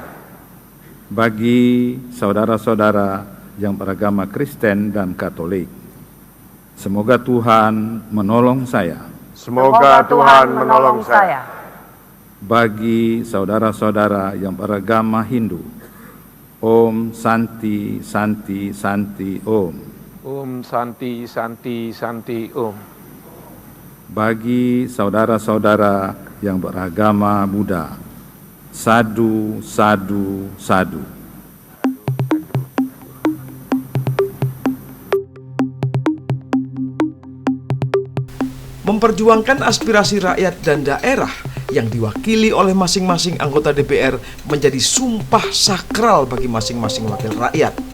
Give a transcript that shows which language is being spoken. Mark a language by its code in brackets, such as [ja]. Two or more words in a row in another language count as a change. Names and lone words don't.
[id] Bagi saudara-saudara yang beragama Kristen dan Katolik, semoga Tuhan menolong saya. Semoga Tuhan menolong saya. Bagi saudara-saudara yang beragama Hindu, [sa] Om Santi Santi Santi Om. Om Santi Santi Santi Om. [id] Bagi saudara-saudara yang beragama Buddha, [pi] Sadu Sadu Sadu. [id] Memperjuangkan aspirasi rakyat dan daerah yang diwakili oleh masing-masing anggota DPR menjadi sumpah sakral bagi masing-masing wakil rakyat.